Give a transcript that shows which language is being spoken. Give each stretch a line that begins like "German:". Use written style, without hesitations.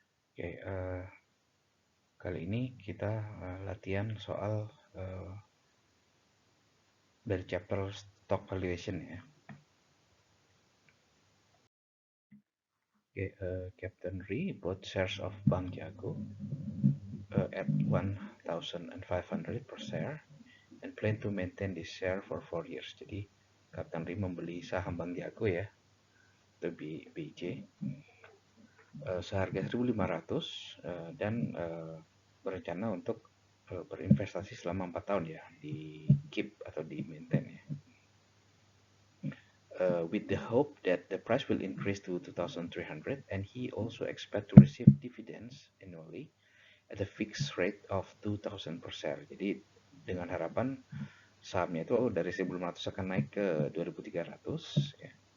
Indonesian: Oke, kali ini kita latihan soal dari chapter stock valuation ya.
English: Oke, Captain Ri bought shares of Bank Jago at 1,500 per share and plan to maintain this share for 4 years.
Indonesian: Jadi, Captain Ri membeli saham Bank Jago ya, atau BJ, seharga 1.500 dan berencana untuk berinvestasi selama 4 tahun ya, di keep atau di maintain ya.
English: With the hope that the price will increase to 2,300 and he also expect to receive dividends annually at a fixed rate of 2,000 per share.
Indonesian: Jadi dengan harapan sahamnya itu dari 1.500 akan naik ke 2.300 ya.